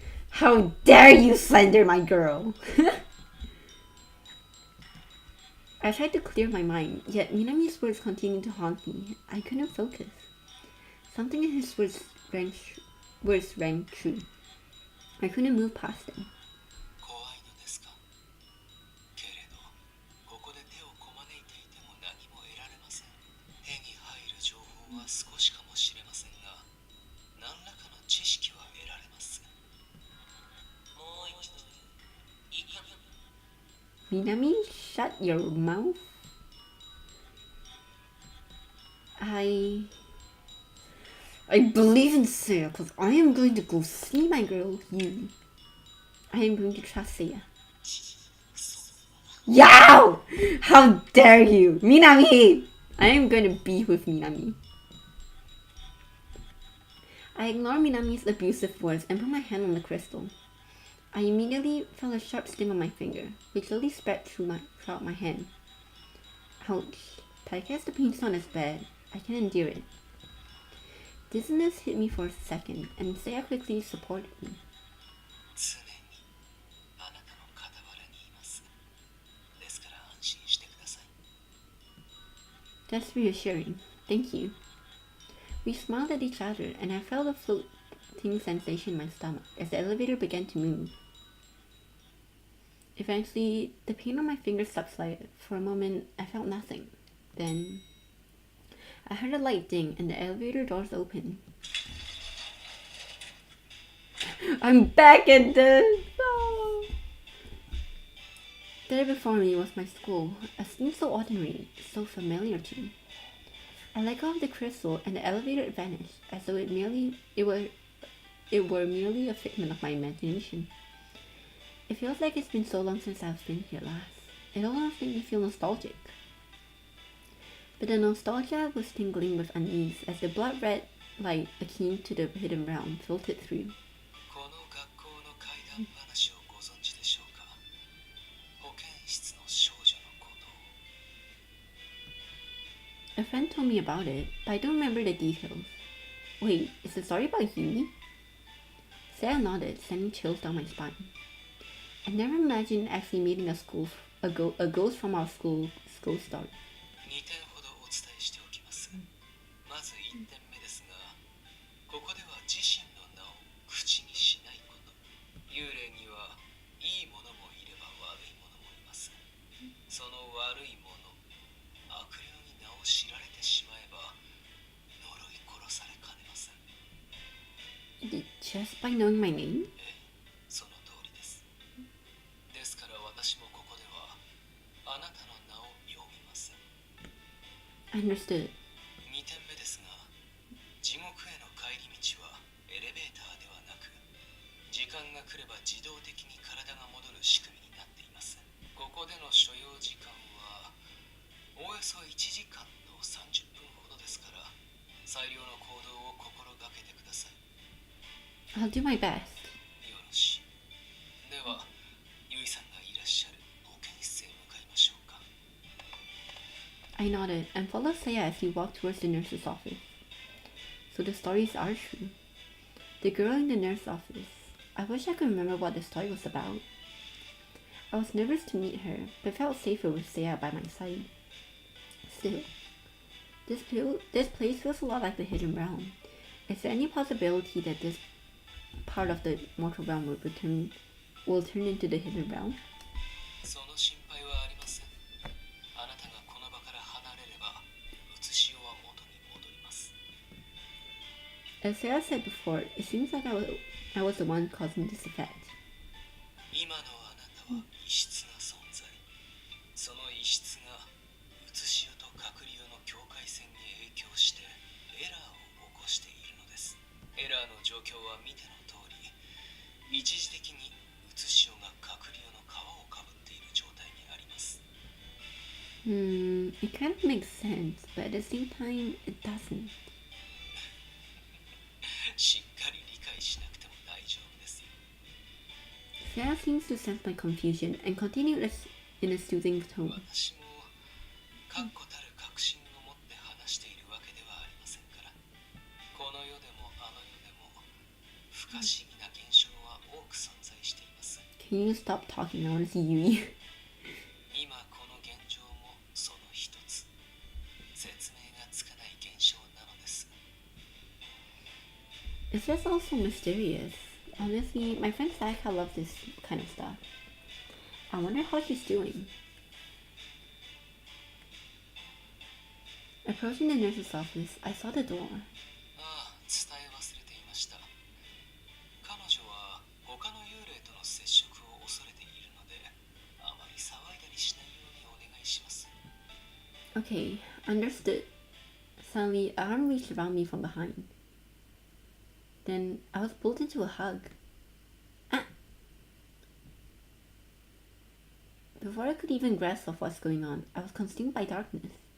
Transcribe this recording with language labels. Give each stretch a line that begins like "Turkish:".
English: How dare you slander my girl! I tried to clear my mind, yet Minami's words continued to haunt me. I couldn't focus. Something in his words rang true. I couldn't move past them.
Japanese: 怖いのですか。けれどここで手をこまねいていても何も得られません。手に入る情報は少しかもしれませんが何らかの知識は得られます。もう一度いかに
English: Minami, shut your mouth. I believe in Seiya, because I am going to go see my girl, you. I am going to trust Seiya. Yow! How dare you! Minami! I am going to be with Minami. I ignored Minami's abusive words and put my hand on the crystal. I immediately felt a sharp sting on my finger, which slowly spread throughout my hand. Ouch, but I guess the pain's not as bad. I can endure it. Dizziness hit me for a second, and Seiya quickly supported me.
Japanese: 常にあなたの傍らにいます。ですから安心してください。
English: That's reassuring. Thank you. We smiled at each other, and I felt a floating sensation in my stomach as the elevator began to move. Eventually, the pain on my fingers subsided. For a moment, I felt nothing. Then, I heard a light ding and the elevator doors opened. I'm back at this! Oh. There before me was my school, a scene so ordinary, so familiar to me. I let go of the crystal and the elevator vanished, as though it were merely a figment of my imagination. It feels like it's been so long since I've been here last. It almost made me feel nostalgic. But the nostalgia was tingling with unease as the blood-red light akin to the hidden realm filtered through.
Japanese: この学校の怪談話をご存知でしょうか。保健室の少女のことを。
English: A friend told me about it, but I don't remember the details. Wait, is the story about Yumi? Sarah nodded, sending chills down my spine. I never imagined actually meeting a ghost from our school's ghost story.
Japanese: 2点ほどお伝えしておきます。まず1点目ですが、ここでは自身の名を口にしないこと。幽霊にはいいものもいれば悪いものもいます。その悪いもの、悪霊に名を知られてしまえば呪い殺されかねません。
English: Just by knowing my name?
Japanese: その通りです。ですから私もここではあなたの名を呼びません。
English: I understood.
Japanese: 2点目ですが、地獄への帰り道はエレベーターではなく、時間が来れば自動的に体が戻る仕組みになっています。ここでの所要時間はおおよそ1時間の30分ほどですから、最良の行動を心がけてください。
English: I'll do my best.
Japanese: よろしい。では、ユイさんがいらっしゃる保健室へ向かいましょうか。
English: I nodded and followed Seiya as he walked towards the nurse's office. So the stories are true. The girl in the nurse's office. I wish I could remember what the story was about. I was nervous to meet her, but felt safer with Saya by my side. Still, this place feels a lot like the Hidden Realm. Is there any possibility that this part of the mortal realm will turn into the Hidden Realm?
Japanese: その心配はありません。あなたがこの場から離れれば、写しは元に戻ります。
English: As Sarah said before, it seems like I was the one causing this effect.
Japanese: 今のあなたは異質な存在。その異質が写しと隔離の境界線に影響してエラーを起こしているのです。エラーの状況は見ての通り、一時的に写しが隔離の皮をかぶっている状態にあります。
English: It kind of makes sense, but at the same time, it doesn't.
Japanese: しっかり理解しなくても大丈夫ですよ。
English: Sarah seems to sense my confusion and continued in a soothing tone.
Japanese: 私も確固たる確信を持って話しているわけではありませんから。この世でもあの世でも不可思議な現象は多く存在しています。
English: Can you stop talking? I want to see Yui.
Japanese: 今この現状もその一つ。説明がつかない現象なのです。
English: It's just also mysterious. Honestly, my friend Sayaka loves this kind of stuff. I wonder how she's doing. Approaching the nurse's office, I saw the door.
Japanese: ああ、伝え忘れていました。彼女は他の幽霊との接触を恐れているので、あまり騒いだりしないようにお願いします。
English: Okay, understood. Suddenly, an arm reached around me from behind. Then I was pulled into a hug. Ah! Before I could even grasp of what's going on, I was consumed by darkness.